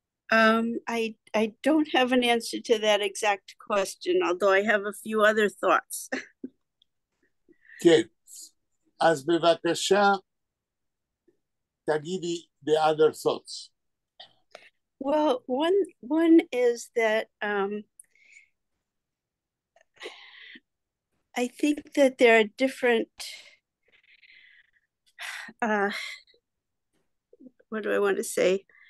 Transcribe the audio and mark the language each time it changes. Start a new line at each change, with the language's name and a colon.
English: I don't have an answer to that exact question, although I have a few other thoughts.
Hebrew: כן, אז בבקשה, תגידי
English: the other thoughts. Well, one is that I think that there are different, what do I want to say?